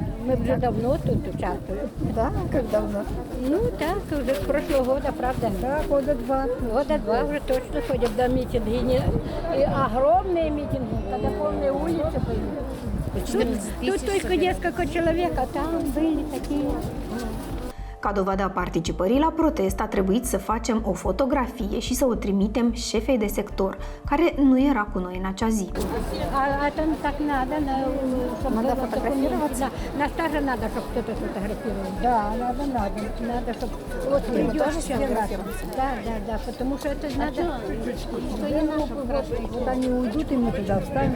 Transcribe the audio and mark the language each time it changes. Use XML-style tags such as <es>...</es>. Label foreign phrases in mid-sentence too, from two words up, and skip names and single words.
<ru>Мы уже давно тут участвуем. Да? Как давно? Ну так, уже с прошлого года, правда? Да, года 2. Года 2 уже точно ходят до митинги. И огромные митинги, когда полные улицы были. Тут только несколько человек, а там были такие.</ru> <ro>Ca dovadă a participării la protest a trebuit să facem o fotografie și să o trimitem șefei de sector, care nu era cu noi în acea zi.</ro> <ru>Это так надо, надо фотографироваться. Нас тоже надо, чтобы кто-то сфотографировал. Да, надо, чтобы вот придет тоже сфотографироваться? Да, потому что это надо. Вот они уйдут, и мы туда встанем.</ru>